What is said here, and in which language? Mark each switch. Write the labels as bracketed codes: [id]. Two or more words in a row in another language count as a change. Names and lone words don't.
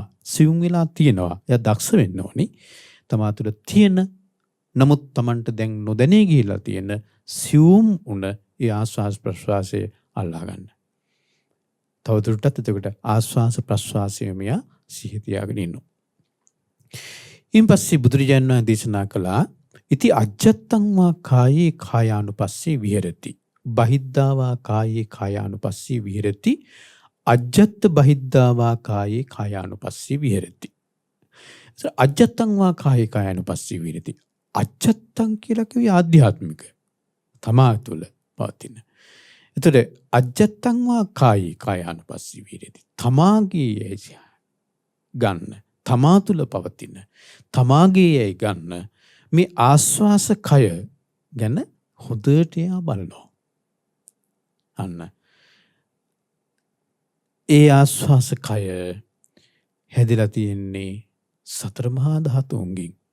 [si] සියුම් වෙලා තියෙනවා. එයා දක්ෂ වෙන්න ඕනි. තමාතුල තියෙන නමුත් Tamanට දැන් නොදැනී ගිහිලා තියෙන සියුම් උන ඒ ආස්වාස ප්‍රස්වාසයේ අල්ලා ගන්න. තවදුරටත් එතකොට ආස්වාස ප්‍රස්වාසයේ මෙයා සිහි තියාගෙන ඉන්නවා. ඉන්පස්සේ බුදුරජාණන් වහන්සේ දේශනා කළා [pi] ඉති අජ්ජත්තං වා කායේ කායානුපස්සී විහෙරති. බහිද්ධා වා කායේ කායානුපස්සී විහෙරති. අජ්ජත්ත බහිද්ධා වා කායේ කායානුපස්සී විහෙරති. අජ්ජත්තං වා කායේ කායානුපස්සී විහෙරති. [si] අජ්ජත්තං කියලා කිව්වේ ආධ්‍යාත්මික. තමා තුළ පවතින. එතකොට [pi] අජ්ජත්තං වා කායේ කායානුපස්සී විහෙරති. [si] තමාගේ ගන්න. තමා තුළ පවතින. තමාගේ ගන්න. මේ ආස්වාස කය ගැන හොඳට එයා බලනවා. අන්න. ඒ ආස්වාස කය හැදිලා තියෙන්නේ සතර මහා ධාතුන්ගෙන්.